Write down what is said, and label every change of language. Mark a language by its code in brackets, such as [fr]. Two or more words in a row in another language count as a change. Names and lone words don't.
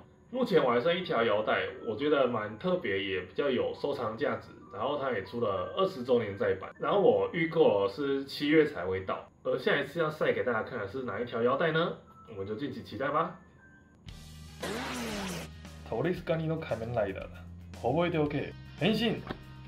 [zh] 目前我还剩1条腰带，我觉得蛮特别，也比较有收藏价值。然后它也出了20周年再版，然后我预购是7月才会到。而下一次要晒给大家看的是哪一条腰带呢？我们就敬请期待吧。 [ja] 通りすがりの仮面ライダーだ。覚えておけ。変身。